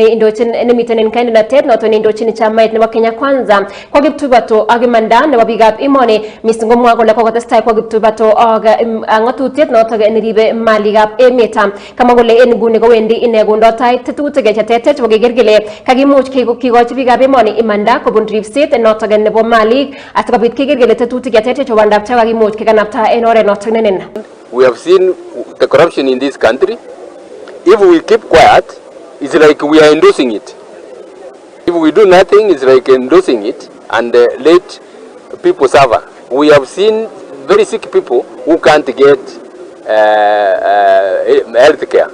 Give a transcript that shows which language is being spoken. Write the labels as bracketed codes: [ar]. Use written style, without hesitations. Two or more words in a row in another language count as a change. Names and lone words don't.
[kln] indochin nemiten en kandidatet noton indochin chamait nebo Kenya Kwanza kwa kiptubato ak imanda nebo biikab emoni mising komwa kole kokotestai kwa kiptubato ak ngatutiet noton neribe malikab emet kama kole en nguni kowendi ine kondo tai tetutik chetetet chebo keker kele kakimuch kikochi biikab emoni imanda kobun ripset noton nebo malik asikobit keker kele tetutik chetetet chebo bandab tai kakimuch kekanapta en oret noton nenen. [en] We have seen the corruption in this country. If we keep quiet, it's like we are endorsing it. If we do nothing, it's like endorsing it and let people suffer. We have seen very sick people who can't get health care.